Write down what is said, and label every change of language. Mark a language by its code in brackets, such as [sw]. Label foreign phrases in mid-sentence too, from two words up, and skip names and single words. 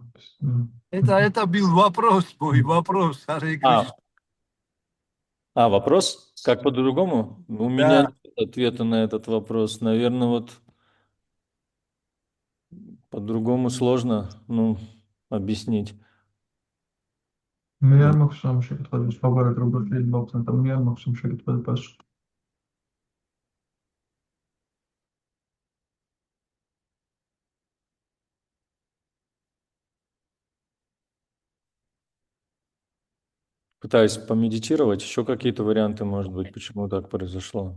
[ru] Это был вопрос, мой вопрос. Харе Кришна. Вопрос? Как по-другому? У меня нет ответа на этот вопрос. Наверное, вот По-другому сложно, ну, объяснить. [ka] მე არ მაქვს ამ შეკითხვაზე სხვაგვარად როგორ შეიძლება ვხსნათ და მე არ მაქვს ამ შეკითხვაზე პასუხი. [ru] Пытаюсь помедитировать. Еще какие-то варианты, может быть, почему так произошло.